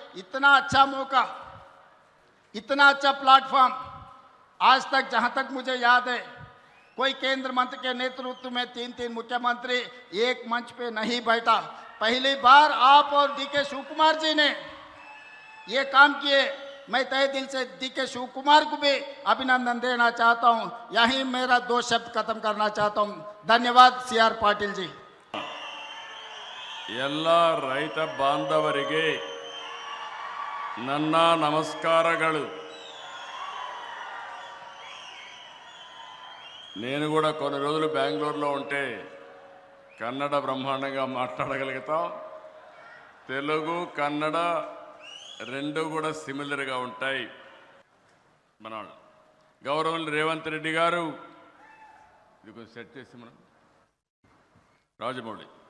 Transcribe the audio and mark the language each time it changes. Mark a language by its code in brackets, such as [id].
[hi] इतना अच्छा मौका, इतना अच्छा प्लेटफॉर्म आज तक जहां तक मुझे याद है कोई केंद्र मंत्री के नेतृत्व में 3 मुख्यमंत्री एक मंच पे नहीं बैठा। पहली बार आप और DK शिव कुमार जी ने ये काम किए। मैं तहे दिल से DK शिव कुमार को भी अभिनंदन देना चाहता हूं। यही मेरा 2 शब्द खत्म करना चाहता हूं। धन्यवाद CR पाटिल जी। [kn] ಎಲ್ಲ ರೈತ ಬಾಂಧವರಿಗೆ ನನ್ನ ನಮಸ್ಕಾರಗಳು. [te] నేను కూడా కొన్ని రోజులు బెంగళూరులో ఉంటే కన్నడ బ్రహ్మాండంగా మాట్లాడగలుగుతాం. తెలుగు, కన్నడ రెండు కూడా సిమిలర్గా ఉంటాయి. మన గౌరవనీయులు రేవంత్ రెడ్డి గారు, ఇది కొంచెం సెట్ చేసి మనం రాజమౌళి,